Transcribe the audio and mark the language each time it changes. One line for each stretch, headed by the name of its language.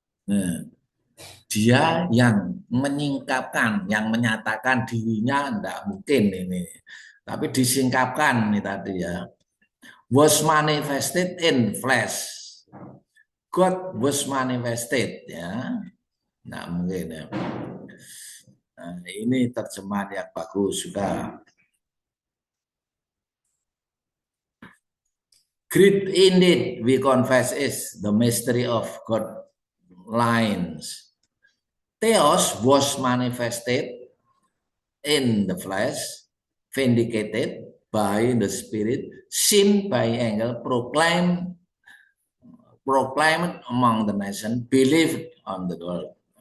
Indonesian: Nah, dia yang menyingkapkan, yang menyatakan dirinya tidak mungkin ini, tapi disingkapkan ini tadi ya,
English: was manifested in flesh. God was manifested,
Indonesian: ya. Nah, mungkin ya. Nah, ini terjemahan yang bagus juga.
English: Great indeed, we confess, is the mystery of God lines. Theos was manifested in the flesh, vindicated by the Spirit, seen by angel, proclaimed among the nation, believed on the world.